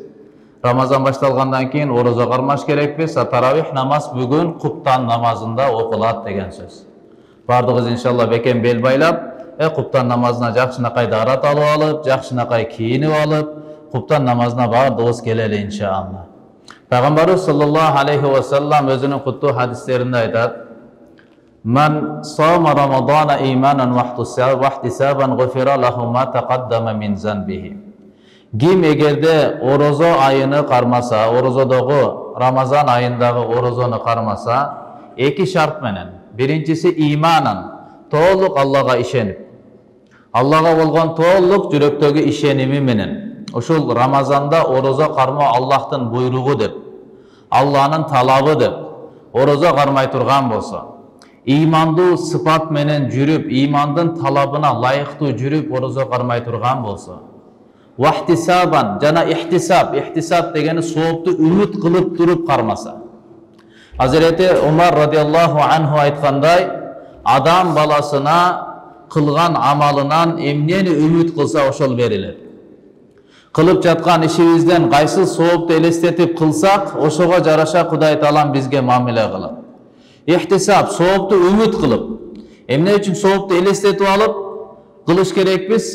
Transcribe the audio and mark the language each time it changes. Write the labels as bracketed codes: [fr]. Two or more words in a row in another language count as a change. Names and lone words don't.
[ky] Рамазан башталгандан кийин орозо кармаш керекпиз. Таравих намаз бүгүн куптан намазында окулат деген сөз. Бардыгыбыз иншалла бекем бел байлап, куптан намазына жакшынакай даарат алып алып, жакшынакай кийинип алып, куптан намазына бардыгыбыз келели иншалла. Пайгамбарыбыз [ar] صلى الله عليه وسلم [ky] өзүнүн куттуу хадистеринде айтат: [ar] "من صام رمضان إيمانا واحتسابا غفر له ما تقدم من ذنبه." [ky] Ким эгерде орозо айыны кармаса, орозодогу Рамазан айындагы орозону кармаса, 2 шарт менен. Биринчиси иманан, толук Аллага ишенип. Аллага болгон толук жүрөктөгү ишеними менен. Ушул Рамазанда орозо кармоо Аллахтын буйругу деп, Алланын талабы деп, орозо кармай турган болсо, имандуу сыпат менен жүрүп, имандын талабына лайыктуу жүрүп, орозо кармай турган болсо, вахтисабан жана ихтисаб дегени соопту үмүт кылып туруп кармаса. Hazreti Umar [ar] رضي الله عنه [ky] ayткандай, адам баласына кылган амалынан эмнени үмүт кылса ошол берилет. Кылып жаткан ишибизден кайсы соопту элестетип кылсак, ошого жараша Кудай Таалам бизге мамиле кылат. Ихтисаб, соопту үмүт кылып. Эмне үчүн соопту элестетип алып кылыш керекпиз?